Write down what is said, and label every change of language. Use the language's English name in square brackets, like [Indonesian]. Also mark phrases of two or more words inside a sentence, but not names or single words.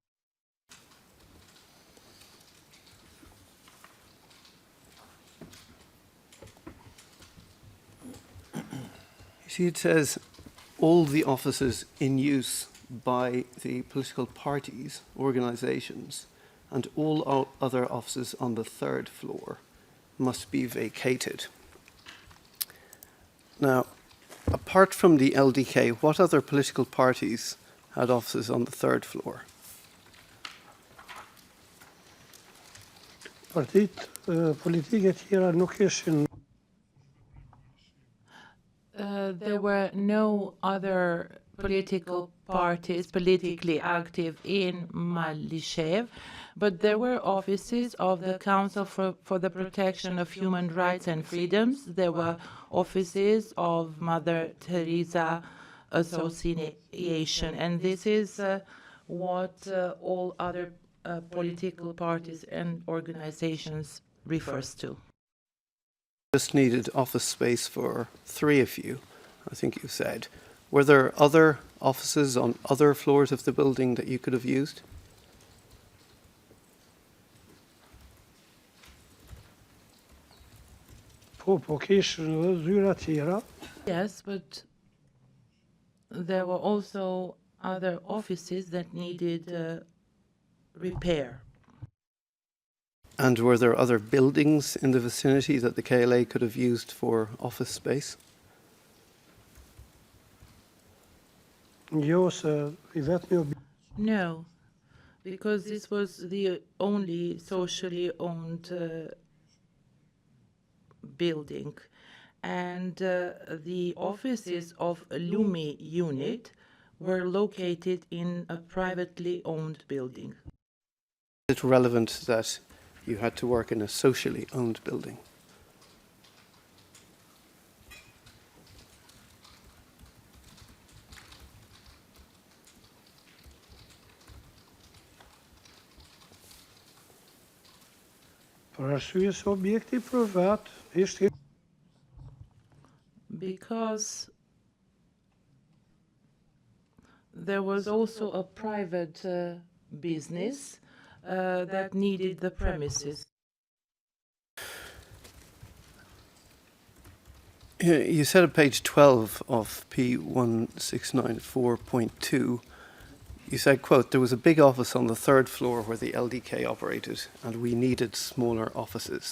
[English] See, it says all the offices in use by the political parties, organizations, and all other offices on the third floor must be vacated. Now, apart from the LDK, what other political parties had offices on the third floor? [Albanian] Partitë politike tjera nuk ishin. [English] There were no other political parties politically active in Malishev, but there were offices of the Council for the Protection of Human Rights and Freedoms. There were offices of Mother Teresa Association, and this is what all other political parties and organizations refers to. Just needed office space for 3 of you, I think you said. Were there other offices on other floors of the building that you could have used? [Albanian] Po kishin edhe zyra tjera. [English] Yes, but there were also other offices that needed repair. And were there other buildings in the vicinity that the KLA could have used for office space? [Albanian] Jo, se I vetmi [English] No, because this was the only socially owned building. And the offices of Lumi unit were located in a privately owned building. Is it relevant that you had to work in a socially owned building? [Albanian] Për arsye se objekti privat ishte. [English] Because there was also a private business that needed the premises. You said at page 12 of P1694.2, you said, quote, there was a big office on the third floor where the LDK operated, and we needed smaller offices.